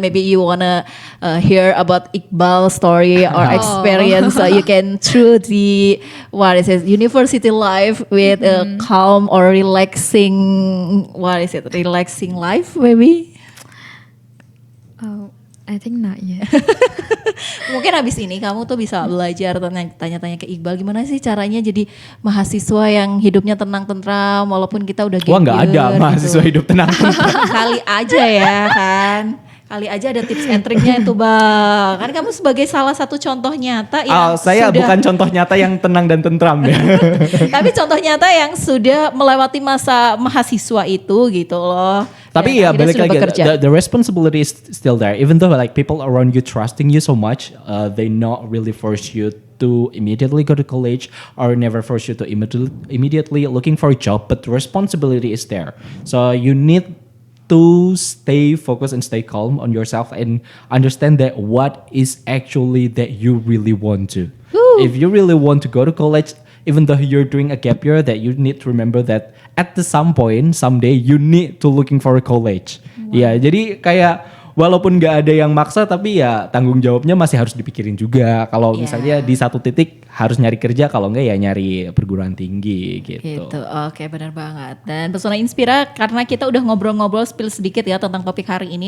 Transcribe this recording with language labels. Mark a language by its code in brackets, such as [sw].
[en] Maybe you wanna hear about Iqbal story or experience. So you can through the what is it, university life with a calm or relaxing. What is it, relaxing life maybe? Oh, I think not yet. [id] Mungkin habis ini kamu tuh bisa belajar tanya-tanya ke Iqbal gimana sih caranya jadi mahasiswa yang hidupnya tenang tentram walaupun kita udah Wah, nggak ada mahasiswa hidup tenang. Kali aja ya kan. Kali aja ada tips and triknya itu Bang. Kan kamu sebagai salah satu contoh nyata yang saya bukan contoh nyata yang tenang dan tentram ya. Tapi contoh nyata yang sudah melewati masa mahasiswa itu gitu loh. Tapi ya balik lagi, [en] the responsibility is still there. Even though like people around you trusting you so much, they not really force you to immediately go to college or never force you to immediately looking for a job. But the responsibility is there. So you need to stay focused and stay calm on yourself and understand that what is actually that you really want to. If you really want to go to college, even though you're doing a gap year, that you need to remember that at some point, someday you need to looking for a college. [id] Ya, jadi kayak walaupun nggak ada yang maksa, tapi ya tanggung jawabnya masih harus dipikirin juga. Kalau misalnya di satu titik harus nyari kerja, kalau nggak ya nyari perguruan tinggi gitu. Oke, benar banget. Dan Pesona Inspira, karena kita udah ngobrol-ngobrol spill sedikit ya tentang topik hari ini.